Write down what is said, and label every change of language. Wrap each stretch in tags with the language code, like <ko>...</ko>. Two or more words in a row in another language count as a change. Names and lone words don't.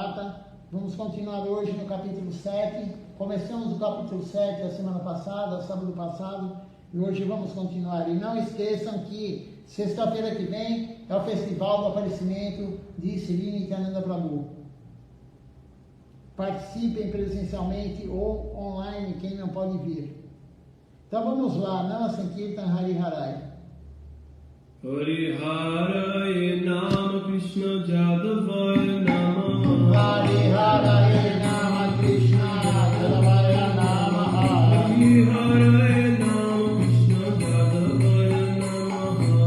<pt>Vamos continuar hoje no capítulo 7, Começamos o capítulo 7 a semana passada, sábado passado, e hoje vamos continuar. E não esqueçam que sexta-feira que vem é o Festival do Aparecimento de Sri Nityananda Prabhu. Participem presencialmente ou online, quem não pode vir. Então vamos lá,</pt> <sa>नाम संकीर्तन हरि हरये. हरि हरये नम कृष्ण यादवाय नमः. हरि हरये नम कृष्ण यादवाय नमः. हरि हरये नम कृष्ण यादवाय नमः.</sa>